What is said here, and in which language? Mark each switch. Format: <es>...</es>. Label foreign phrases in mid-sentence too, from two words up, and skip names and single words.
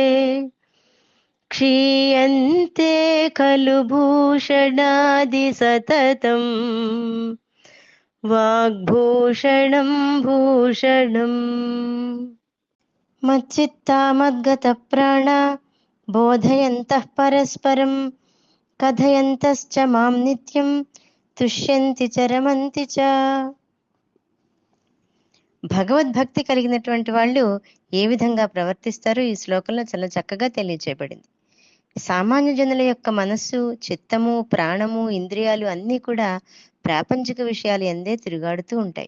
<sa>क्षीयन्ते खलु भूषणादि सततम् वाग्भूषणं भूषणम् मच्चित्ता मद्गतप्राणा बोधयन्तः परस्परं कथयन्तश्च मां नित्यं తుష్యంతి చరమంతి చ.</sa> <te>భగవద్భక్తి కలిగినటువంటి వాళ్ళు ఏ విధంగా ప్రవర్తిస్తారో ఈ శ్లోకంలో చాలా చక్కగా తెలియచేయబడింది. సామాన్య జనుల యొక్క మనస్సు, చిత్తము, ప్రాణము, ఇంద్రియాలు అన్నీ కూడా ప్రాపంచిక విషయాలు ఎందే తిరుగాడుతూ ఉంటాయి.</te>